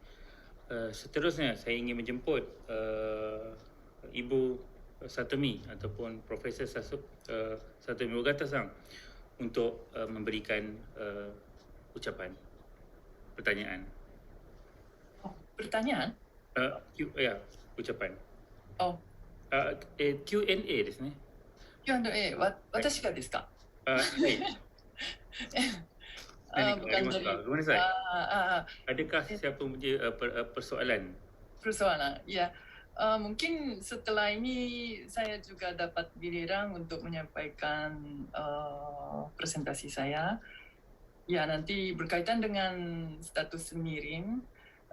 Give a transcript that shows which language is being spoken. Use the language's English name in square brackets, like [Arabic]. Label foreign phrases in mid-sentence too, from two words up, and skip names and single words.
[Malay] Seterusnya, saya ingin menjemput Ibu Satomi ataupun Profesor Satomi Ogata-san untuk memberikan ucapan, pertanyaan. Pertanyaan? Ucapan. [Japanese] Q&A ですね。 Q&A、私がですか？はい。何かありますか？ [Malay] ごめんなさい。Adakah siapa punya persoalan? Persoalan, ya. Mungkin setelah ini saya juga dapat giliran untuk menyampaikan presentasi saya. Ya, nanti berkaitan dengan status mirin.